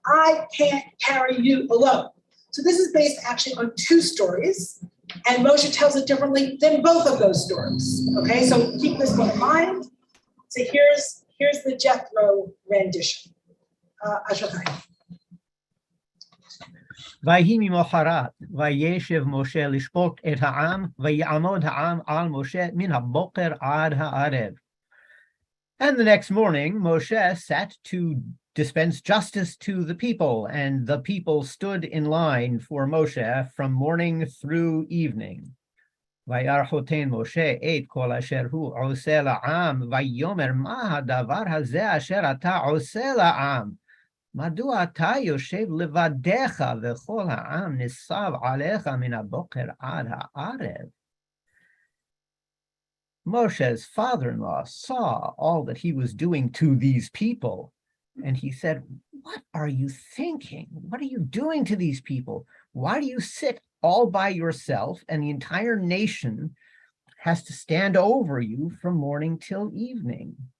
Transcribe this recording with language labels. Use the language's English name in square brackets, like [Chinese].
[English] I can't carry you alone. So this is based actually on two stories, and Moshe tells it differently than both of those stories. Okay, so keep this in mind. So here's the Jethro rendition. Ashokay. [Hebrew] ויהי ממחרת, וישב משה לשפוט את העם, ויעמוד העם על משה מן הבוקר עד הערב. [English] And the next morning, Moshe sat to dispense justice to the people, and the people stood in line for Moshe from morning through evening. [Hebrew] וירחותן משה את כל אשר הוא עושה לעם, ויאמר מה הדבר הזה אשר אתה עושה לעם? מדוע אתה יושב לבדך וכל העם ניצב עליך מן הבוקר עד הערב? [English] Moshe's father-in-law saw all that he was doing to these people, and he said, what are you thinking? What are you doing to these people? Why do you sit all by yourself and the entire nation has to stand over you from morning till evening?